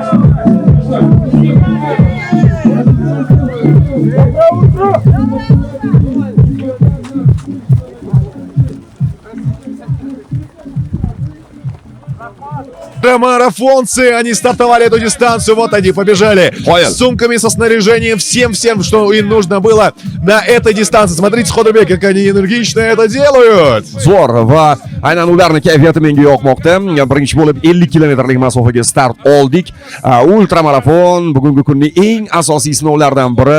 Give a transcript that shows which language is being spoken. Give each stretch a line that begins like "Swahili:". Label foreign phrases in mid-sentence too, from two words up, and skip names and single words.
Russian: Марафонцы, они стартовали эту дистанцию, вот они побежали с сумками, со снаряжением, всем, что им нужно было на этой дистанции. Смотрите, Сходубек, как они энергично это делают.
Uzbek: zo'r va aynan ularning kayfiyati menga yoqmoqda. Birinchi bo'lib 50 kilometrlik masofaga start oldik. Ultramarafon bugungi kunning eng asosiy sinovlaridan biri.